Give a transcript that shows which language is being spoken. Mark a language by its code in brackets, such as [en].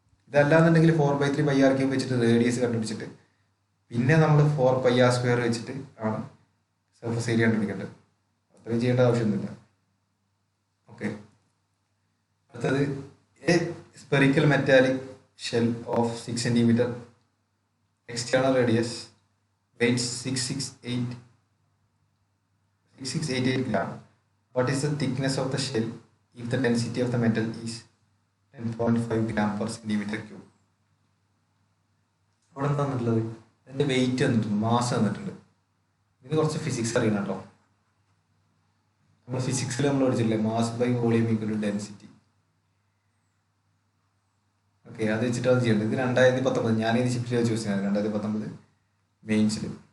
[ml] ഇതല്ലാന്നുണ്ടെങ്കിൽ 4/3 πr³ വെച്ചിട്ട് റേഡിയസ് കണ്ടുപിടിച്ചിട്ട് പിന്നെ നമ്മൾ 4πr² വെച്ചിട്ട് ആണ് സർഫസ് ഏരിയ കണ്ടുപിടിക്കേണ്ടത്. അത്രയും ചെയ്യേണ്ട ആവശ്യമൊന്നുമില്ല. ഓക്കെ, അടുത്തത് [en] A spherical metallic shell of 6 cm, external radius, weight 6688 gram. What is the thickness of the shell if the density of the metal is 10.5 gram per centimeter cube? [ml] അവിടെ എന്താ തന്നിട്ടുള്ളത്? അതിൻ്റെ wait തന്നിട്ടുണ്ട്, മാസ് തന്നിട്ടുണ്ട്. ഇതിന് കുറച്ച് physics അറിയണം കേട്ടോ. നമ്മൾ ഫിസിക്സിൽ നമ്മൾ പഠിച്ചില്ലേ, [en] Mass by volume equal to density. [ml] Okay, അത് വെച്ചിട്ട് അത് ചെയ്യേണ്ടത്. ഇത് 2019 ഞാൻ ഇത് ഷിഫ്റ്റ് ചെയ്ത് ചൂസ് ചെയ്യുന്നത് 2019 മെയിൻസിൽ.